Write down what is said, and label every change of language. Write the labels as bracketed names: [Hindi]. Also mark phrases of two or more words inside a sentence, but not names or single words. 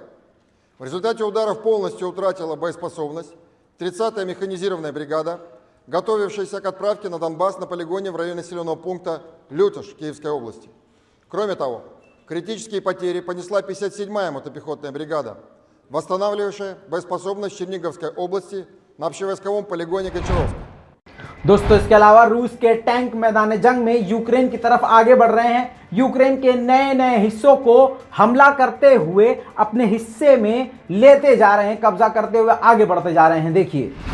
[Russian] В результате ударов полностью утратила боеспособность 30-я механизированная бригада, готовившаяся к отправке на Донбасс на полигоне в районе населенного пункта Лютош Киевской области. Кроме того, критические потери понесла 57-я мотопехотная бригада, восстанавливающая боеспособность Черниговской области на общевойсковом полигоне Гончаровск. [Hindi] दोस्तों इसके अलावा रूस के टैंक मैदान जंग में यूक्रेन की तरफ आगे बढ़ रहे हैं। यूक्रेन के नए नए हिस्सों को हमला करते हुए अपने हिस्से में लेते जा रहे हैं, कब्जा करते हुए आगे बढ़ते जा रहे हैं। देखिए,